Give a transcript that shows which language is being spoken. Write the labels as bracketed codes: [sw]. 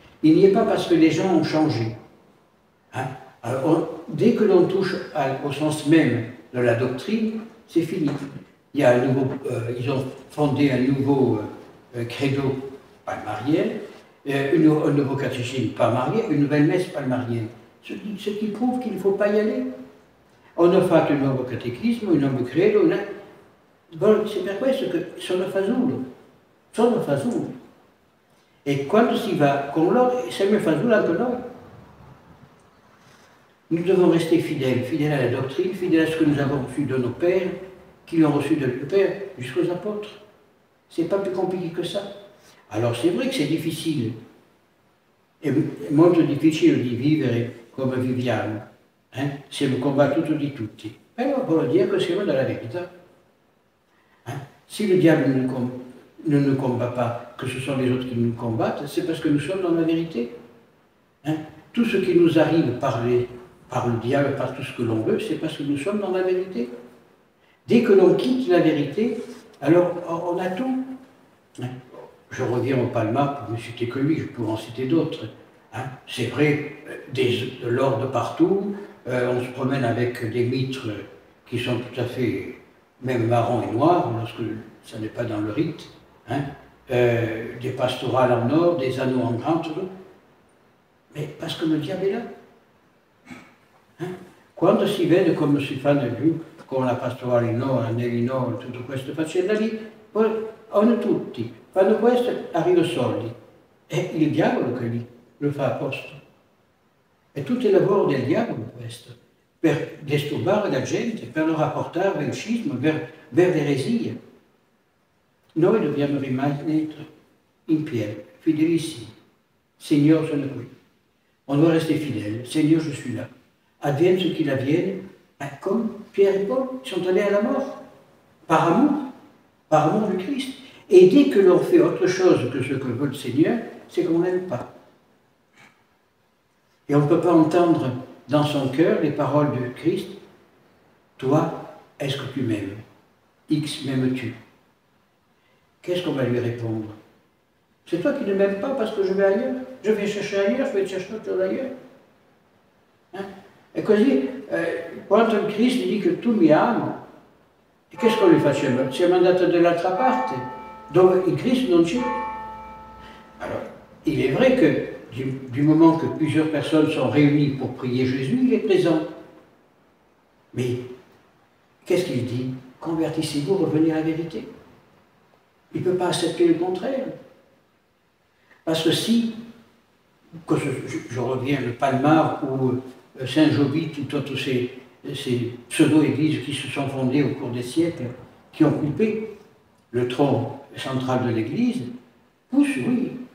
[fr] Il n'y est pas parce que les gens ont changé. Alors, dès que l'on touche au sens même de la doctrine, c'est fini. Il y a ils ont fondé un nouveau credo palmarien, un nouveau catéchisme palmarien, une nouvelle messe palmarienne. Ce qui prouve qu'il ne faut pas y aller. On a [it] fatto un nuovo catechismo, un nuovo credo, [fr] c'est [it] per questo che sono fasullo. Sono fasullo. E quando si va con loro, siamo fasullo anche noi. [fr] Nous devons rester fidèles, fidèles à la doctrine, fidèles à ce que nous avons reçu de nos pères, qui l'ont reçu de nos pères, jusqu'aux apôtres. C'est pas plus compliqué que ça. Alors c'est vrai que c'est difficile. [it] È molto difficile di vivere come viviamo. Siamo combattuti di tutti. Però vuol dire che siamo nella verità. [fr] Si le diable ne nous combat pas, que ce sont les autres qui nous combattent, c'est parce que nous sommes dans la vérité. Tout ce qui nous arrive par le diable, par tout ce que l'on veut, c'est parce que nous sommes dans la vérité. Dès que l'on quitte la vérité, alors on a tout. Je reviens au Palmar pour ne citer que lui, je pourrais en citer d'autres. C'est vrai, de l'or de partout, on se promène avec des mitres qui sont tout à fait, même marron et noir, lorsque ça n'est pas dans le rite, des pastorales en or, des anneaux en grand, mais parce que le diable est là. [it] Quando si vede come si fanno giù con la pastorale in oro, anelli in oro, tutto questo faccenda lì, poi hanno tutti, fanno questo, arrivano soldi. È il diavolo che lì lo fa apposta. È tutto il lavoro del diavolo questo, per disturbare la gente, per lo rapportare al scisma, [fr] vers [it] l'eresia. Noi dobbiamo rimanere in piedi, fedelissimi. [fr] Seigneur, [it] sono qui. [fr] On doit rester fidèle. Seigneur, je suis là. Advienne ce qu'il advienne, comme Pierre et Paul sont allés à la mort, par amour du Christ. Et dès que l'on fait autre chose que ce que veut le Seigneur, c'est qu'on n'aime pas. Et on ne peut pas entendre dans son cœur les paroles du Christ. Toi, est-ce que tu m'aimes? X, m'aimes-tu? Qu'est-ce qu'on va lui répondre? C'est toi qui ne m'aimes pas parce que je vais ailleurs? Je vais chercher ailleurs, je vais chercher autre chose ailleurs. Hein? [it] E così, quando il Cristo dice tu mi ami, e che cosa lui faceva? Ci ha mandato dall'altra parte, dove il Cristo non c'è. [fr] Alors, il est vrai que du moment que plusieurs personnes sont réunies pour prier Jésus, il est présent. Mais qu'est-ce qu'il dit? Convertissez-vous, revenez à la vérité. Il ne peut pas accepter le contraire. Parce que si, je reviens le Palmar ou Saint-Jobit, toutes ces pseudo-églises qui se sont fondées au cours des siècles, qui ont coupé le tronc central de l'Église, poussent, oui.